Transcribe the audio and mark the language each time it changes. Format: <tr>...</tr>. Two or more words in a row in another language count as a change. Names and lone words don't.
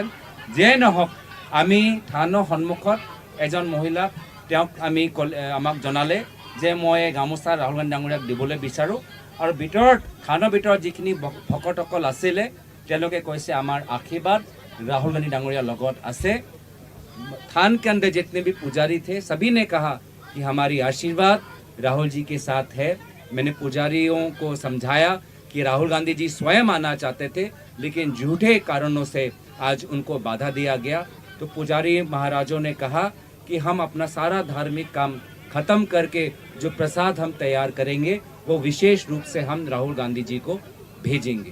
<as>যিয়ে নহওক, আমি থানৰ সন্মুখত এজন মহিলাক তেওঁক আমি আমাক জনালে যে মই গামোচা ৰাহুল গান্ধী ডাঙৰীয়াক দিবলৈ বিচাৰোঁ। আৰু থানৰ ভিতৰত যিখিনি ভকতসকল আছিলে তেওঁলোকে কৈছে আমাৰ আশীৰ্বাদ ৰাহুল গান্ধী ডাঙৰীয়াৰ লগত আছে।</as> <hi>थान के अंदर जितने भी पुजारी थे सभी ने कहा कि हमारी आशीर्वाद राहुल जी के साथ है। मैंने पुजारियों को समझाया कि राहुल गांधी जी स्वयं आना चाहते थे, लेकिन झूठे कारणों से आज उनको बाधा दिया गया। तो पुजारी महाराजों ने कहा कि हम अपना सारा धार्मिक काम खत्म करके जो प्रसाद हम तैयार करेंगे वो विशेष रूप से हम राहुल गांधी जी को भेजेंगे।</hi>